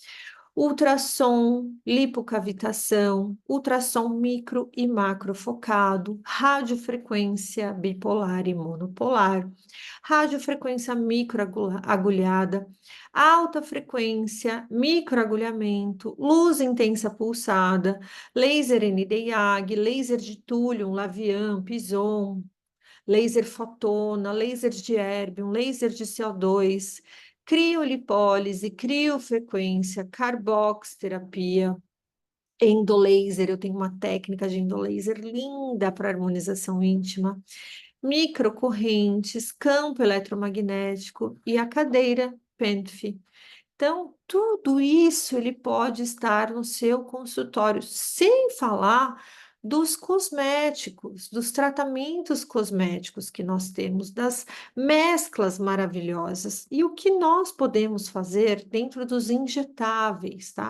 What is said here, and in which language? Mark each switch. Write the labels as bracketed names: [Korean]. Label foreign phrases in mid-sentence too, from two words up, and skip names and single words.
[Portuguese] Ultrassom, lipocavitação, ultrassom micro e macrofocado, radiofrequência bipolar e monopolar, radiofrequência microagulhada, alta frequência, microagulhamento, luz intensa pulsada, laser Nd:YAG, laser de túlium, Lavian, Pison, laser fotona, laser de erbium, laser de CO2, criolipólise, criofrequência, carboxterapia, endolaser. Eu tenho uma técnica de endolaser linda para harmonização íntima, microcorrentes, campo eletromagnético e a cadeira PENF. Então, tudo isso ele pode estar no seu consultório, sem falar dos cosméticos, dos tratamentos cosméticos que nós temos, das mesclas maravilhosas e o que nós podemos fazer dentro dos injetáveis, tá?